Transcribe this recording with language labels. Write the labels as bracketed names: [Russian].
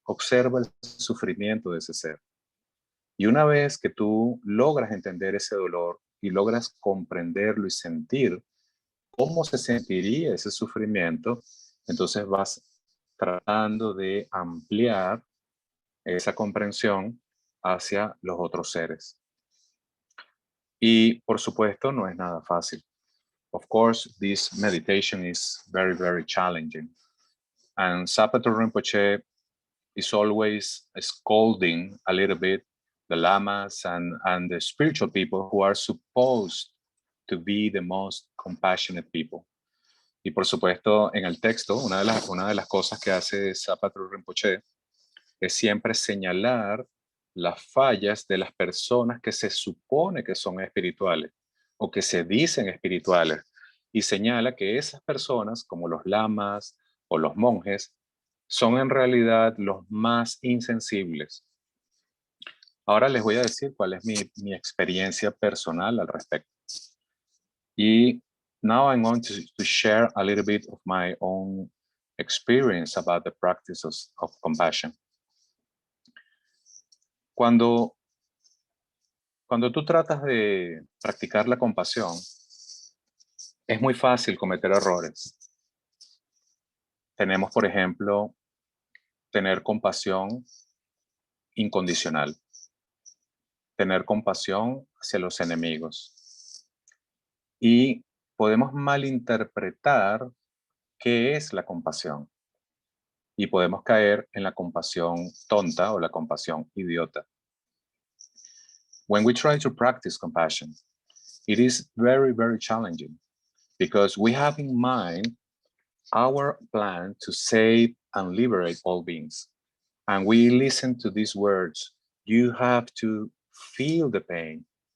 [Spanish] Observa el sufrimiento de ese ser. Y una vez que tú logras entender ese dolor y logras comprenderlo y sentir cómo se sentiría ese sufrimiento, entonces vas tratando de ampliar esa comprensión hacia los otros seres. Y por supuesto, no es nada fácil. [English] Of course, this meditation is very, very challenging. And Zapatero Rinpoche is always scolding a little bit the lamas and the spiritual people who are supposed to be the most compassionate people. [Spanish] Y por supuesto, en el texto, una de las cosas que hace Zapatero Rinpoche es siempre señalar las fallas de las personas que se supone que son espirituales o que se dicen espirituales, y señala que esas personas, como los lamas o los monjes, son en realidad los más insensibles. Ahora les voy a decir cuál es mi experiencia personal al respecto. [English] Y now I'm going to share a little bit of my own experience about the practice of compassion. [Spanish] Cuando tú tratas de practicar la compasión, es muy fácil cometer errores. Tenemos, por ejemplo, tener compasión incondicional, tener compasión hacia los enemigos. Y podemos malinterpretar qué es la compasión. Y podemos caer en la compasión tonta o la compasión idiota. [English] When we try to practice compassion, it is very, very challenging because we have in mind our plan to save and liberate all beings. And we listen to these words. You have to feel the pain.